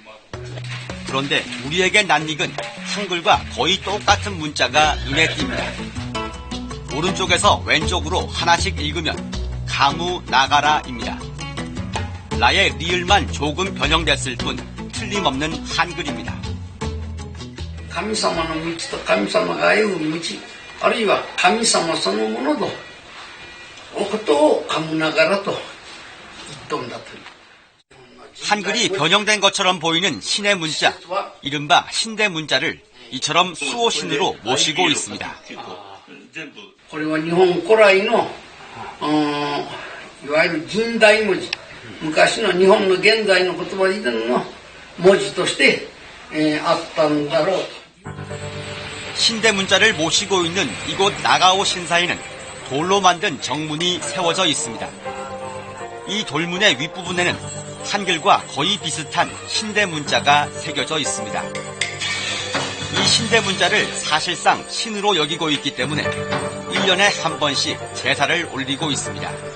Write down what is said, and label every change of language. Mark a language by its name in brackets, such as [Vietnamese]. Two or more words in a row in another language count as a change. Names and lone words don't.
[Korean] 그런데 우리에게 낯익은 한글과 거의 똑같은 문자가 눈에 띕니다. 오른쪽에서 왼쪽으로 하나씩 읽으면 가무 나가라입니다. 라의 리을만 조금 변형됐을 뿐 틀림없는 한글입니다. [Japanese] 神様の道と神様が歩む道、あるいは神様そのもののことを噛むながらと言っとんだという。 [Korean] 한글이 변형된 것처럼 보이는 신의 문자, 이른바 신대문자를 이처럼 수호신으로 모시고 있습니다. [Japanese] これは日本古来のいわゆる近代文字、昔の日本の現在の言葉以前の文字としてあったんだろうと。 [Korean] 신대문자를 모시고 있는 이곳 나가오 신사에는 돌로 만든 정문이 세워져 있습니다. 이 돌문의 윗부분에는 한글과 거의 비슷한 신대문자가 새겨져 있습니다. 이 신대문자를 사실상 신으로 여기고 있기 때문에 1년에 한 번씩 제사를 올리고 있습니다.